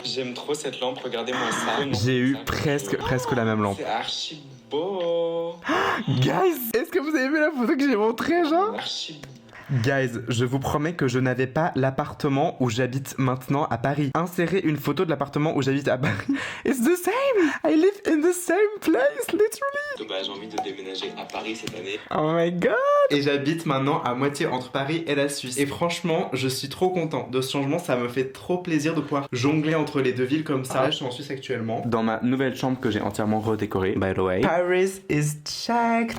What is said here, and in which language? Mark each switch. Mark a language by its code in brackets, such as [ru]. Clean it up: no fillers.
[fr] J'aime trop cette lampe, regardez-moi ça. J'ai eu presque la même lampe. C'est archi beau. Guys, est-ce que vous avez vu la photo que j'ai montrée, genre? Archi beau. Guys, je vous promets que je n'avais pas l'appartement où j'habite maintenant à Paris. Insérez une photo de l'appartement où j'habite à Paris. [en] It's the same! I live in the same place, literally! [fr] Bah, j'ai envie de déménager à Paris cette année. [en] Oh my god! [fr] Et j'habite maintenant à moitié entre Paris et la Suisse. Et franchement, je suis trop content de ce changement. Ça me fait trop plaisir de pouvoir jongler entre les deux villes comme ça. Là, je suis en Suisse actuellement. Dans ma nouvelle chambre que j'ai entièrement redécorée, [en] by the way. Paris is checked!